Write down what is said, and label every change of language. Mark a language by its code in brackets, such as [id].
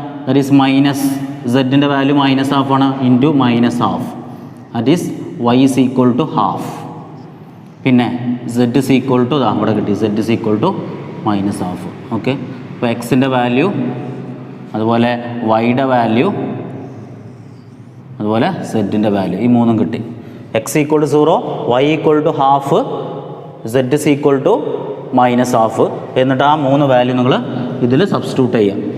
[en] That is minus സെഡിൻ്റെ value -half ആണ് into -half. That is y is equal to half. പിന്നെ z is equal to ഇവിടെ കിട്ടി z is equal to -half. [ml] Okay, അപ്പോൾ എക്സിൻ്റെ value അതുപോലെ വൈയുടെ value അതുപോലെ സെഡിൻ്റെ വാല്യൂ ഈ മൂന്നും കിട്ടി. [en] X equal to 0, y equal to half, zed is equal to -half. [ml] എന്നിട്ട് ആ 3 വാല്യൂ നിങ്ങൾ ഇതിൽ സബ്സ്റ്റിറ്റ്യൂട്ട് ചെയ്യാം.